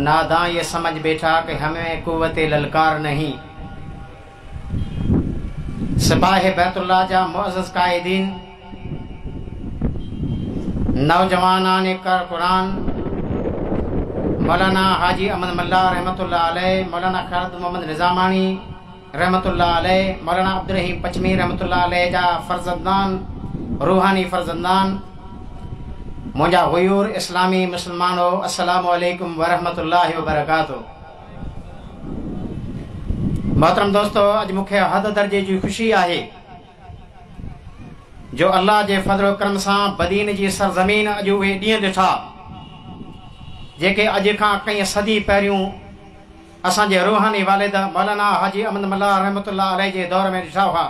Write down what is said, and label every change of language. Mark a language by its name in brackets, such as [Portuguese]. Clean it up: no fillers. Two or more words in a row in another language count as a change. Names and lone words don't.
[Urdu] نادان یہ سمجھ بیٹھا کہ ہمیں قوت للکار نہیں. [Sindhi] सिपाही बैतुल्लाह जा मुअज़्ज़ज़ कायदीन, नौजवानान कर कुरान, मौलाना हाजी अहमद मल्ला [Arabic] رحمة الله عليه, [Sindhi] मौलाना खालिद मोहम्मद निज़ामानी [Arabic] رحمة الله عليه, [Sindhi] मौलाना अब्दुल रहीम पचमी [Arabic] رحمة الله عليه [Sindhi] जा फर्जंदान, रूहानी फर्जंदान, मुंहिंजा हुयूर इस्लामी मुसलमानो, [Arabic] السلام عليكم ورحمة الله وبركاته. [Sindhi] मोहतरम दोस्तों, अज मूंखे हद दर्जे जी ख़ुशी आहे जो अल्लाह जे फज़ल करम सां बदीन जी सरज़मीन अॼु उहे ॾींहं ॾिठा जेके अॼु खां कई सदी पहिरियों असांजे रूहानी वालिद मौलाना हाजी अहमद मल्ला [Arabic] رحمة الله عليه [Sindhi] जे दौर में ॾिठा हुआ।